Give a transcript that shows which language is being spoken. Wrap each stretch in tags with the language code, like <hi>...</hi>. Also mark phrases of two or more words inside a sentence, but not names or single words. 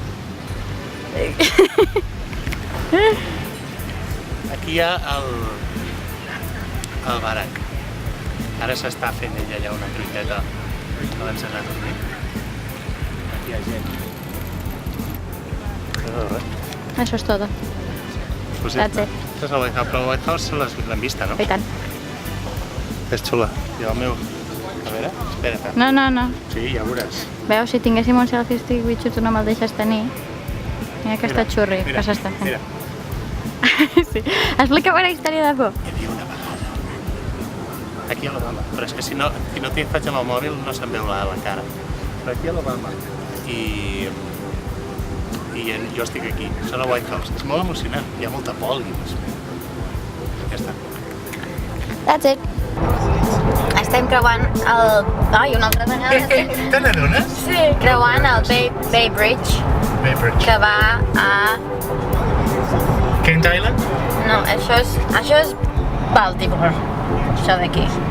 <ca>Aquí hi ha el barac. Ara s'està fent ella allà una truiteta abans d'anar a dormir. Aquí hi ha gent. Això és tot.</ca> <en>That's it.</en> <ca>Això és el White House, però el White House l'hem vista, no? I tant. És xula. I el meu... A veure, espera't. No. Sí, ja veuràs. Veus, si tinguéssim un</ca> <en>selfie stick,</en> <ca>bitxo, tu no me'l deixes tenir. Mira aquesta xurri que s'està fent. Mira. Sí. Explica'm una història de por. Hi havia una vegada. Aquí a l'Obama. Però és que si no t'hi faig amb el mòbil no se'n veu la cara. Però aquí a l'Obama. I jo estic aquí. Són al White House. És molt emocionant. Hi ha molta poli. Ja està.</ca> <en>That's it.</en> <ca>Estem creuant el... Ai, una altra vegada. Te n'adones? Sí. Creuant el Bay Bridge, Bay Bridge. que va a... Kent Island? No, això és Baltimore. Això d'aquí.</ca>